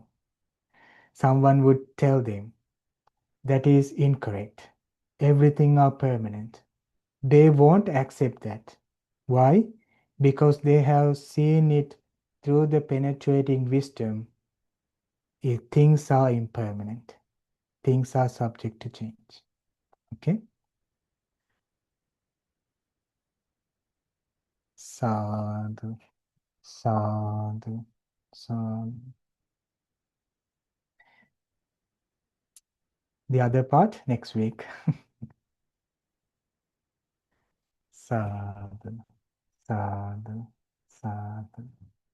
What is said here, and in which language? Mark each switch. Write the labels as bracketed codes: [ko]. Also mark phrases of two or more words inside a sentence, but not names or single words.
[en] Someone would tell them that is incorrect. Everything are permanent. They won't accept that. Why? Because they have seen it through the penetrating wisdom. If things are impermanent, things are subject to change. Okay? [pi] Sadhu, sadhu, sadhu. [en] The other part next week. [pi] Sadhu, sadhu, sadhu.